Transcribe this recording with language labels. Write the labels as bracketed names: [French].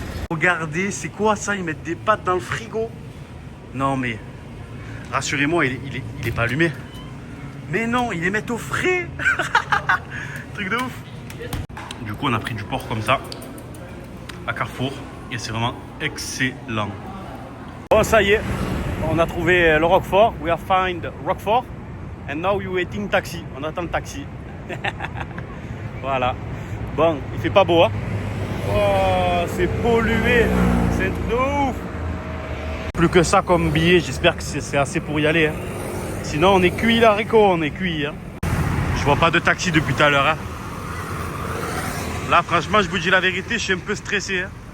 [French] Regardez, c'est quoi ça? Ils mettent des pâtes dans le frigo. Non mais, rassurez-moi, il est pas allumé. Mais non, ils les mettent au frais. Truc de ouf. Du coup, on a pris du porc comme ça, à Carrefour. Et c'est vraiment excellent. Bon, ça y est, on a trouvé le roquefort. [English] We have found roquefort. And now we're waiting taxi. [French] On attend le taxi. Voilà. Bon, il fait pas beau, hein. Oh, c'est pollué. C'est un truc de ouf. Plus que ça comme billet, j'espère que c'est assez pour y aller. Hein. Sinon, on est cuit, l'haricot, on est cuit. Hein. Je vois pas de taxi depuis tout à l'heure. Hein. Là, franchement, je vous dis la vérité, je suis un peu stressé. Hein.